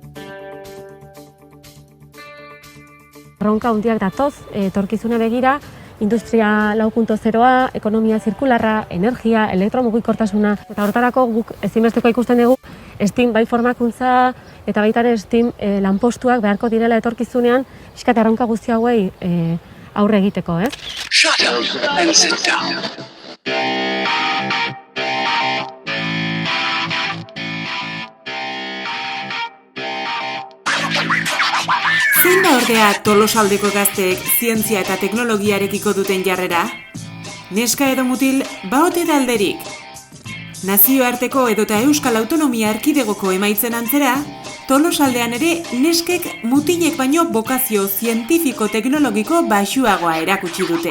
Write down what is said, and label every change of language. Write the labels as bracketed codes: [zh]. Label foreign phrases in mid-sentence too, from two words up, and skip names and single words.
[eu] Erronka handiak datoz, etorkizuna begira, industria 4.0a, ekonomia zirkularra, energia, elektromugikortasuna, eta hortarako guk ezinbesteko ikusten dugu STEAM bai formakuntza eta baita ere STEAM lanpostuak beharko direla etorkizunean, pixkat erronka guzti hauei aurre egiteko, ez? [en] Shut up and sit down. [eu] Zein da ordea Tolosaldeko gazteek zientzia eta teknologiarekiko duten jarrera? Neska edo mutil, baote da alderik. Nazioarteko edota Euskal Autonomia Erkidegoko emaitzen antzera, Tolosaldean ere neskek mutilek baino bokazio zientifiko-teknologiko baxuagoa erakutsi dute.